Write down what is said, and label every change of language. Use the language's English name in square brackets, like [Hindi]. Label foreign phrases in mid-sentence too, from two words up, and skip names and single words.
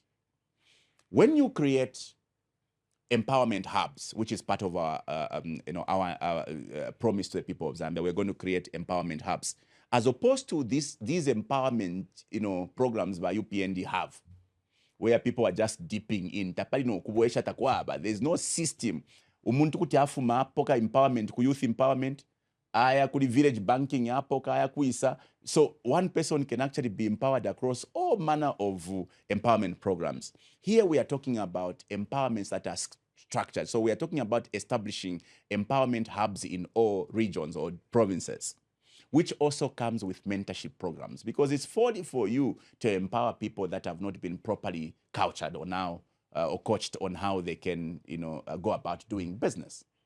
[English] When you create empowerment hubs, which is part of our promise to the people of Zambia, we're going to create empowerment hubs. as opposed to these empowerment, programs by UPND have, where people are just dipping in. There's no system. [Bemba] Umuntu kuti afuma apoka empowerment, ku [English] youth empowerment, [Bemba] aya kuli [English] village banking [Bemba] apoka aya kuisa. [English] So one person can actually be empowered across all manner of empowerment programs. Here we are talking about empowerments that are structured. So we are talking about establishing empowerment hubs in all regions or provinces, which also comes with mentorship programs, because it's folly for you to empower people that have not been properly cultured or now or coached on how they can, go about doing business.